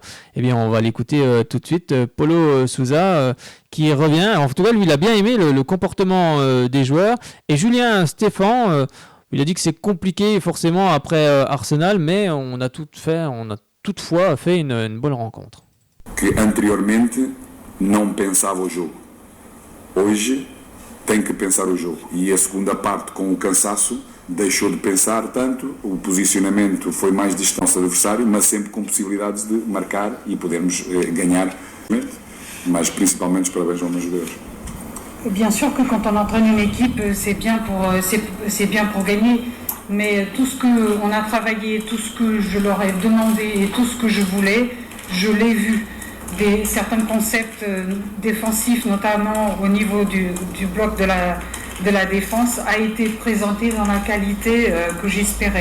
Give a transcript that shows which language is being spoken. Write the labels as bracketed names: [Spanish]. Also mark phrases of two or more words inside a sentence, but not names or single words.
[French] Eh bien, on va l'écouter tout de suite. Paulo Sousa qui revient. En tout cas, lui, il a bien aimé le comportement des joueurs. Et Julien Stéphan, il a dit que c'est compliqué forcément après Arsenal, mais on a toutefois fait une bonne rencontre. [Portuguese] Que anteriormente não pensava o jogo. Hoje tem que pensar o jogo. E a segunda parte, com o cansaço, deixou de pensar tanto, o posicionamento foi mais distante ao adversário, mas sempre com possibilidades de marcar e podermos ganhar. Mas principalmente os parabéns aos meus jogadores. [French] Bien sûr que quand on entraîne une équipe, c'est bien pour gagner, mais tout ce qu'on a travaillé, tout ce que je leur ai demandé et tout ce que je voulais, je l'ai vu. Certains concepts défensifs, notamment au niveau du bloc de la défense, a été présenté dans la qualité que j'espérais.